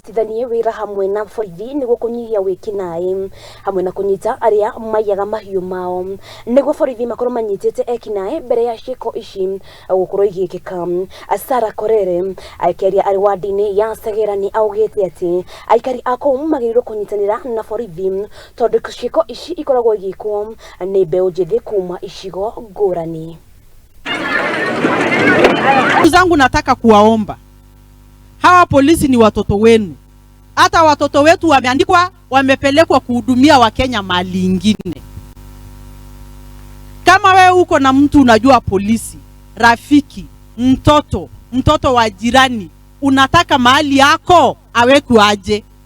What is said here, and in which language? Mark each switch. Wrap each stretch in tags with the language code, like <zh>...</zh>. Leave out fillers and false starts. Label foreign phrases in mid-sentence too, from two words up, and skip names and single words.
<ki>marutithanie wira hamwe na borithi niguo kunyihia wikinaĩ hamwe na kunyita aria maiyaga mahiũ mao niguo borithi makorwo manyitĩte ekinaĩ mbere ya ciĩko ici gukorwo igĩkĩka. Sarah Korere aikaria arĩ wadi-inĩ ya Segera ni augĩte atĩ aikari a kũu magĩrĩirwo kũnyitanĩra na borithi tondũ ciĩko ici ikoragwo igĩkwo nĩ mbeũ njĩthĩ kuma icigo ngũrani.</ki> <sw>Zangu nataka kuwaomba hawa polisi ni watoto wenu. Hata watoto wetu wameandikwa wamepelekwa kuhudumia Wakenya mahali ingine. Kama wewe uko na mtu unajua polisi, rafiki, mtoto wa jirani, unataka mahali yako awekwe aje?</sw>